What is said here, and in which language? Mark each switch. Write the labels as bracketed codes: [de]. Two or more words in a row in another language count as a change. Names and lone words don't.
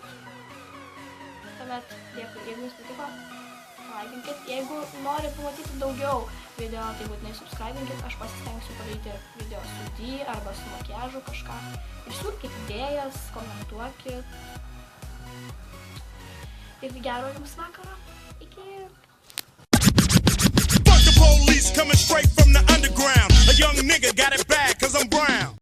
[lt] Tuomet dėkui, jeigu jums patiko, palaikinkit. Jeigu norit pamatyti daugiau video, tai būtinai subscribinkit. Aš pasistengsiu padaryti video su D arba su makiažu kažką. Išsiūlykit idėjas, komentuokit. Ir gero jums vakaro. Iki. [en] Fuck the police coming straight from the underground. A young nigga got it bad 'cause I'm brown.